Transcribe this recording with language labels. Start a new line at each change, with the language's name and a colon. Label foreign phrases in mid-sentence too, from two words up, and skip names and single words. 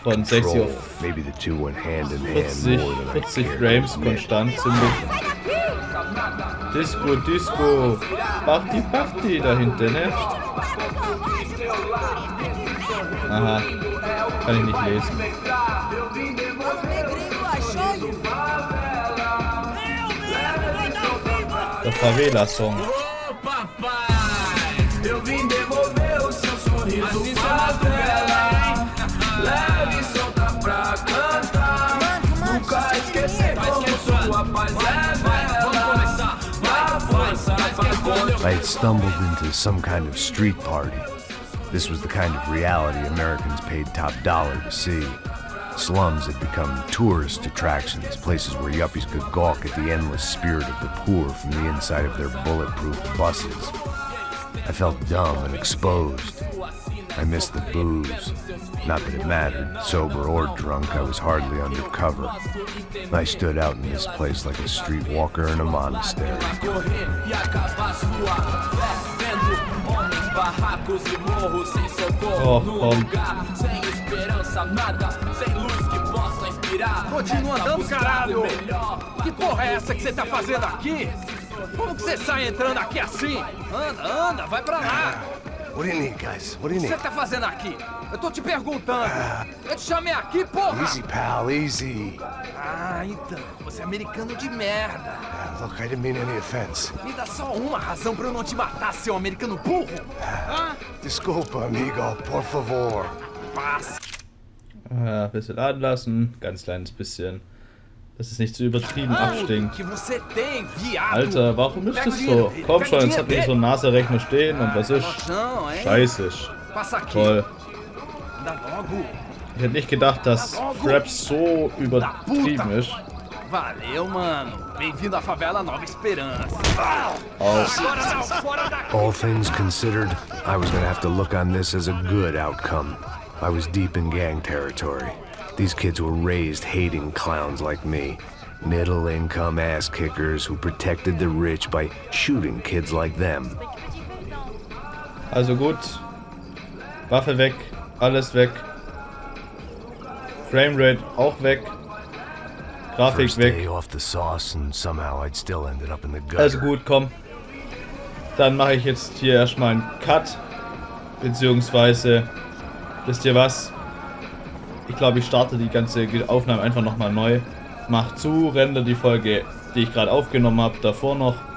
German: Von 60
English: control.
German: auf
English: Maybe the two went hand in hand
German: 40,
English: more than I
German: 40
English: cared
German: Frames
English: to admit.
German: konstant ziemlich. Disco, Disco. Party, Party da hinten, ne? Aha. Kann ich nicht lesen.
Portuguese: Gringo, achou?
German: Der Favela-Song.
Portuguese: Ô papai, eu vim devolver o seu sorriso favela. Leve e solta pra cantar. Nunca esquecer como sua paz é bela. A força pra
English: I had stumbled into some kind of street party. This was the kind of reality Americans paid top dollar to see. Slums had become tourist attractions, places where yuppies could gawk at the endless spirit of the poor from the inside of their bulletproof buses. I felt dumb and exposed. I missed the booze. Not that it mattered, sober or drunk, I was hardly undercover. I stood out in this place like a streetwalker in a monastery.
Portuguese: correr e acabar sua fé. Vendo homens, barracos e morros sem socorro no lugar. Sem esperança, nada, sem luz que possa inspirar. Continua Resta andando, buscar caralho! o melhor. Que porra é essa que você tá fazendo aqui? Como que você sai entrando aqui assim? Anda, anda, vai pra lá!
English: What do you need, guys? What do
Portuguese: O
English: you
Portuguese: que
English: need?
Portuguese: você tá fazendo aqui? Eu tô te perguntando! Eu te chamei aqui, porra!
English: Easy, pal, easy.
Portuguese: Ah, então, você é americano de merda!
English: Look, I didn't mean any offense.
Portuguese: Me dá só uma razão pra eu não te matar, seu americano burro! Ah, Desculpa, amigo, por favor. passa!
German: Ja, ein bisschen laden lassen. Ganz kleines bisschen. Dass es nicht zu übertrieben abstinkt.
Portuguese: Que você tem, viado!
German: Alter, warum ist das so? Komm schon, jetzt hat mir so ein Naserechner stehen und was ist?
Portuguese: Não, hein?
German: Scheiße.
Portuguese: Passa aqui!
German: Toll.
Portuguese: Anda logo!
German: Ich hätte nicht gedacht, dass Fraps so übertrieben ist.
Portuguese: Valeu, mano! Bem-vindo à favela Nova Esperança!
German: Aus.
Portuguese: Agora não, fora daqui!
English: All things considered, I was gonna have to look on this as a good outcome. I was deep in gang territory. These kids were raised hating clowns like me. Middle-income ass-kickers who protected the rich by shooting kids like them.
German: Also gut. Waffe weg. Alles weg. Framerate auch weg. Grafik
English: First day
German: weg.
English: off the sauce and somehow I'd still ended up in the gutter.
German: Also gut, komm. Dann mache ich jetzt hier erstmal einen Cut. Beziehungsweise, wisst ihr was? Ich glaube, ich starte die ganze Aufnahme einfach nochmal neu. Mach zu, render die Folge, die ich gerade aufgenommen habe, davor noch.